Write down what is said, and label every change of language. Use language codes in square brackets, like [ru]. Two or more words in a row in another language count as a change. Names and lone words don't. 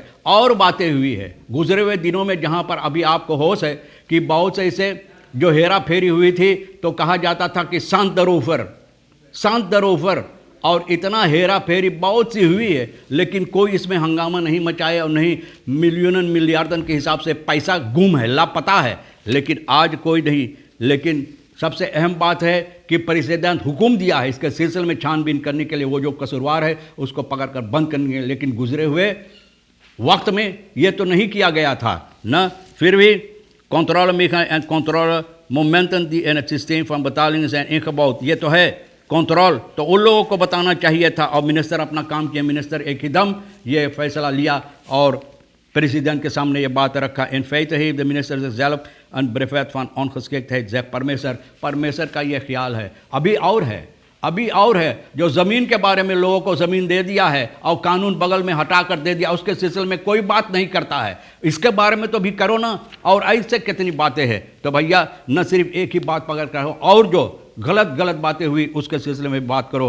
[hns] और बातें हुई है गुजरे हुए दिनों में, जहाँ पर अभी आपको होश है कि बहुत से इसे जो हेरा फेरी हुई थी, तो कहा जाता था कि शांत दरोफर, और इतना हेरा फेरी बहुत सी हुई है, लेकिन कोई इसमें हंगामा नहीं मचाए और नहीं मिलियन मिलियार्डन के हिसाब से पैसा गुम है, लापता है। लेकिन आज कोई नहीं, लेकिन सबसे अहम बात है कि प्रेसिडेंट हुक्म दिया है इसके सिलसिले में छानबीन करने के लिए, वो जो कसूरवार है उसको पकड़कर बंद करने के लिए। लेकिन गुजरे हुए वक्त में ये तो नहीं किया गया था ना। [nl] फिर भी controlemechanismen en controlemomenten die in het systeem van betalingen zijn ingebouwd, [hns] ये तो है कंट्रोल, तो उन लोगों को बताना चाहिए था। और मिनिस्टर अपना काम किया, मिनिस्टर एक ही दम ये फैसला लिया और प्रेसिडेंट के सामने ये बात रखा। [nl] In feite heeft de minister zichzelf en brevet van ongeschiktheid, zegt [hns] परमेश्वर का ये ख्याल है। अभी और है जो ज़मीन के बारे में लोगों को ज़मीन दे दिया है और कानून बगल में हटा कर दे दिया, उसके सिलसिले में कोई बात नहीं करता है। इसके बारे में तो भी करो ना। और ऐसे कितनी बातें हैं। तो भैया न सिर्फ एक ही बात पकड़ कर हो, और जो गलत बातें हुई उसके सिलसिले में बात करो।